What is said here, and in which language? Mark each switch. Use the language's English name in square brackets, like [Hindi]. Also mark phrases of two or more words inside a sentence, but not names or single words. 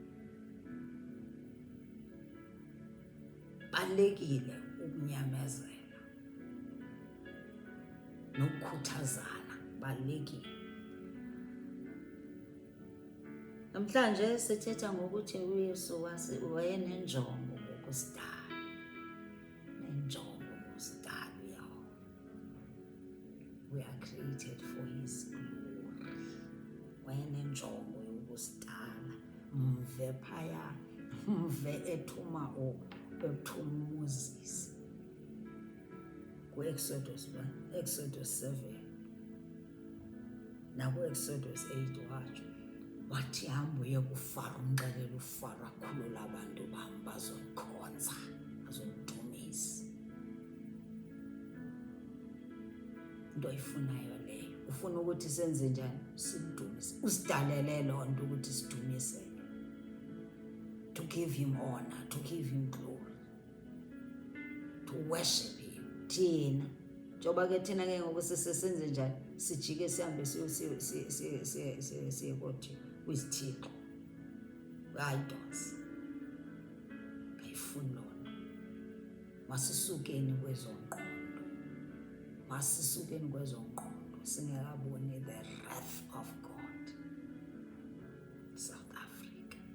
[Xhosa] Balulekile ukunyamezela nokukhuthazana. Balulekile. Namhlanje sithetha ngokuthi uYesu wayenenjongo ngokusidala. Nenjongo ngokusidala uyawo. [English] We are created for His glory. [Xhosa] Wayenenjongo yokusidala. Mve phaya, mve ethuma Moses. Ku-Exodus 1, Exodus 7, naku-Exodus 8 watsho. Wathi hamba uye kuFaro umxelele uFaro akhulule abantu bam bazondikhonza, bazondidumisa. Into oyifunayo leyo. Ufuna ukuthi senze njani? Sidumise. Usidalele loo nto ukuthi sidumise. [English] To give Him honor, to give Him glory, to worship Him. [Xhosa] Thina njengoba ke thina ke ngoku sisenze njani? Sijike sihambe siye kothi kwisithixo, idols. Ayifuni loo nto. Masisukeni kwezo ngqondo. Masisukeni kwezo ngqondo singekaboni [English] the wrath of God. [Xhosa] South Africa.